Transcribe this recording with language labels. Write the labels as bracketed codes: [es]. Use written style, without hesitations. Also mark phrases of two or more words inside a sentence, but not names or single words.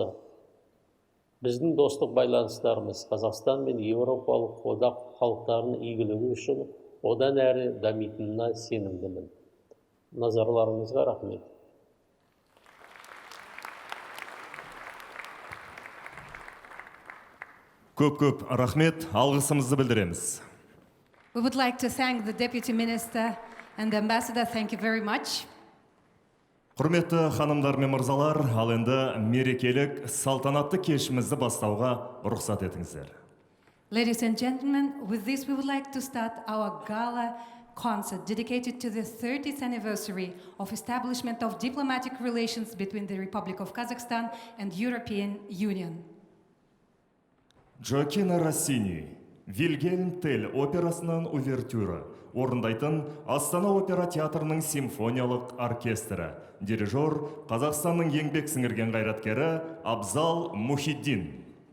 [kk] Біздің достық байланыстарымыз Қазақстан мен Еуропалық одақ халықтарының игілігі үшін одан әрі дамитынына сенімдімін. Назарларыңызға рахмет. Көп рахмет, алғысымызды білдіреміз. [en] We would like to thank the Deputy Minister and the Ambassador. Thank you very much. [kk] Құрметті ханымдар мен мырзалар, ал енді мерекелік салтанатты кешімізді бастауға рұқсат етіңіздер. [en] Ladies and gentlemen, with this we would like to start our gala concert dedicated to the 30th anniversary of establishment of diplomatic relations between the Republic of Kazakhstan and European Union. [kk] Джоакино Россини, Вильгельм Тель операсынан увертюра, орындайтын Астана Опера театрының симфониялық оркестрі, дирижер Қазақстанның еңбек сіңірген қайраткері Абзал Мухитдин.